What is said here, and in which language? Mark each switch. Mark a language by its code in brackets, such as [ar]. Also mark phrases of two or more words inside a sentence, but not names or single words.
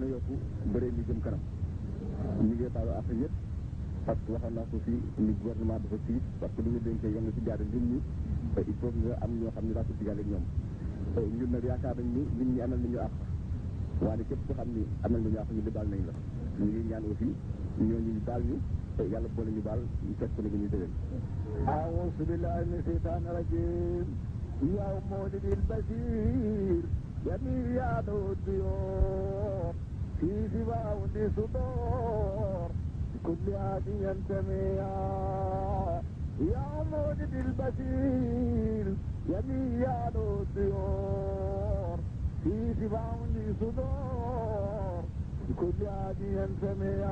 [wo] a yokku bëree mi jëm kanam ñu ngi baalu ak yëpp [fr] parce que [wo] waxoon naa ko fii ni gouvernement dafa tiit [fr] parce que [wo] lu ñu dénkee yoon nga ci jaare nit ñi [fr] il faut [wo] nga am ñoo xam ne daa ko digale ak ñoom ñun nag yaakaar nañ ni nit ñi amal nañu àq waaye képp ko xam ni amal nañu àq ñu di baal nañ la ñu ngi ñaan aussi ñooñu ñu baal ñu yàlla boole ñu baal ñu fekk ko ne ñu déwén [ar] أعوذ بالله من الشيطان الرجيم يا مولد البشير جميع الديور في سباع صدور كل عادي ينتمي يا مولد البشير جميع الديور في سباع صدور كل عادي ينتمي